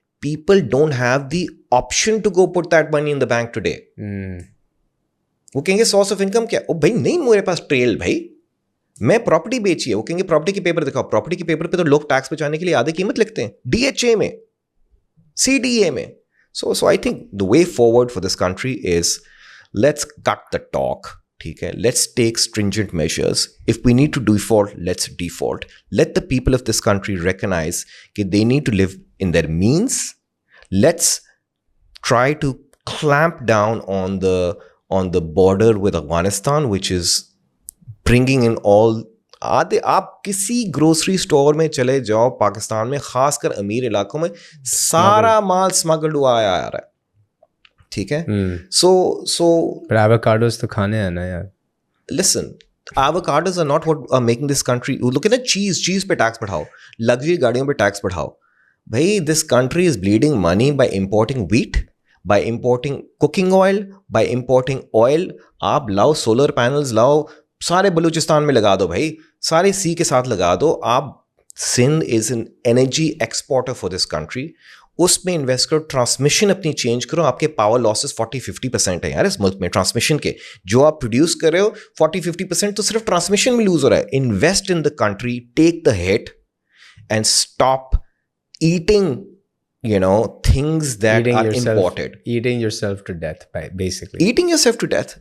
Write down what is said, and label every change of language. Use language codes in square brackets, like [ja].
[en] People don't have the option to go put that money in the bank today. [ur] وہ کہیں گے source of income کیا, او بھائی نہیں میرے پاس ٹریل, بھائی میں پراپرٹی بیچی ہے. وہ کہیں گے پراپرٹی کے پیپر دکھاؤ. پراپرٹی کے پیپر پہ تو لوگ ٹیکس بچانے کے لیے آدھی قیمت لکھتے ہیں, ڈی ایچ اے میں, سی ڈی اے میں. [en] So I think the way forward for this country is let's cut the talk. [ur] ٹھیک ہے, [en] let's take stringent measures. If we need to default, let's default. Let the people of this country recognize that they need to live in their means. Let's try to clamp down on the border with Afghanistan, which is bringing in all. [ur] آپ کسی grocery store میں چلے جاؤ پاکستان میں, خاص کر امیر علاقوں میں, سارا مال اسمگلڈ ہوا آیا آ رہا ہے. ٹھیک ہے, سو ایووکاڈوز تو کھانے ہیں نا یار. [en] Listen, avocados are not what are making this country. Look at [ur] چیز پہ ٹیکس بڑھاؤ, لگژری گاڑیوں پہ ٹیکس بڑھاؤ. [en] بھائی this country is bleeding money by importing wheat, by importing cooking oil, by importing oil. [ur] آپ لاؤ سولر پینلز لاؤ, سارے بلوچستان میں لگا دو بھائی, سارے سی کے ساتھ لگا دو. [en] آپ Sindh is an energy exporter for this country, [ur] اس میں انویسٹ کرو. ٹرانسمیشن اپنی چینج کرو. آپ کے پاور لاسز 40-50% ہیں یار اس ملک میں ٹرانسمیشن کے. جو آپ پروڈیوس کر رہے ہو 40-50% تو صرف ٹرانسمیشن میں لوز ہو رہا ہے. [en] Invest in the country, take the hit and stop eating things that are imported. Eating yourself to death, basically. Eating yourself to death.